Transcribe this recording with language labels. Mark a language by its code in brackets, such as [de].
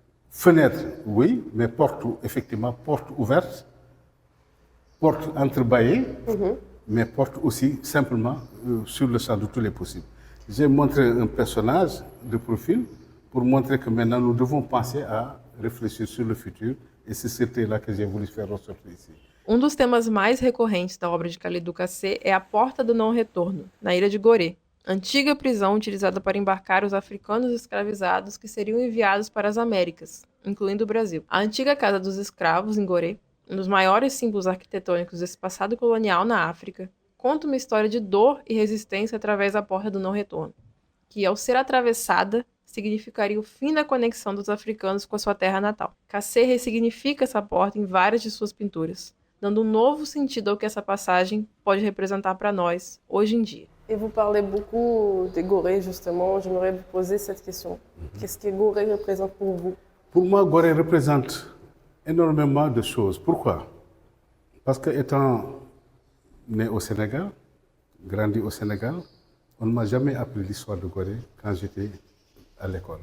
[fr] Fenêtre, oui, mais porte, effectivement, porte ouverte, porte entrebâillée, mais porte aussi simplement sur le champ de tous les possibles. J'ai montré un personnage de profil pour montrer que maintenant nous devons penser à réfléchir sur le futur et c'est c'était là que j'ai voulu faire ressortir ici. [pt] Dos temas mais recorrentes da obra de Khalidou Kassé é a Porta do Não Retorno, na ilha de Gorée, antiga prisão utilizada para embarcar os africanos escravizados que seriam enviados para as Américas, incluindo o Brasil. A antiga Casa dos Escravos, em Gorée, dos maiores símbolos arquitetônicos desse passado colonial na África, conta uma história de dor e resistência através da Porta do Não Retorno, que, ao ser atravessada, significaria o fim da conexão dos africanos com a sua terra natal. Kassé ressignifica essa porta em várias de suas pinturas, dando novo sentido ao que essa passagem pode representar para nós, hoje em dia. [fr] Et vous parlez beaucoup de Gorée, justement. J'aimerais vous poser cette question. Qu'est-ce que Gorée représente pour vous? Pour moi, Gorée représente énormément de choses. Pourquoi? Parce que étant né au Sénégal, grandi au Sénégal, on ne m'a jamais appris l'histoire de Gorée quand j'étais à l'école.